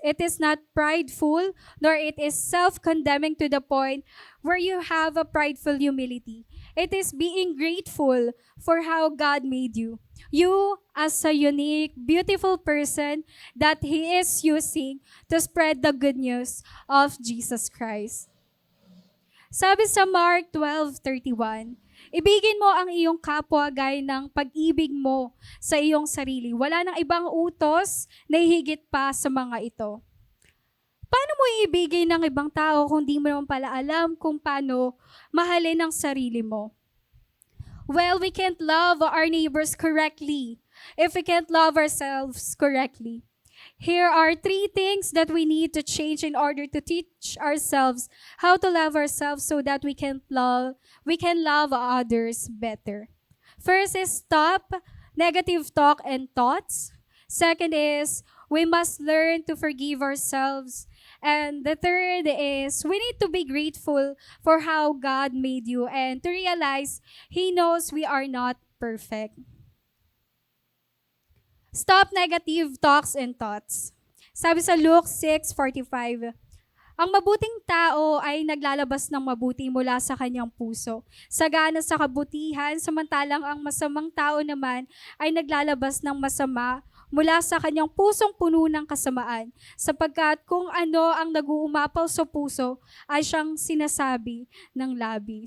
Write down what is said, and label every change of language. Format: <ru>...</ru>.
<en>It is not prideful, nor it is self-condemning to the point where you have a prideful humility. It is being grateful for how God made you. You as a unique, beautiful person that He is using to spread the good news of Jesus Christ.</en> <tl>Sabi sa Mark 12:31, ibigin mo ang iyong kapwa gaya ng pag-ibig mo sa iyong sarili. Wala nang ibang utos na higit pa sa mga ito. Paano mo iibigin ng ibang tao kung di mo naman pala alam kung paano mahalin ang sarili mo?</tl> <en>Well, we can't love our neighbors correctly if we can't love ourselves correctly. Here are 3 things that we need to change in order to teach ourselves how to love ourselves so that we can love others better. First is stop negative talk and thoughts. Second is we must learn to forgive ourselves. And the third is we need to be grateful for how God made you and to realize He knows we are not perfect. Stop negative talks and thoughts.</en> <tl>Sabi sa Luke 6:45, ang mabuting tao ay naglalabas ng mabuti mula sa kanyang puso. Sagana sa kabutihan, samantalang ang masamang tao naman ay naglalabas ng masama mula sa kanyang pusong puno ng kasamaan, sapagkat kung ano ang nag-uumapaw sa puso ay siyang sinasabi ng labi.</tl>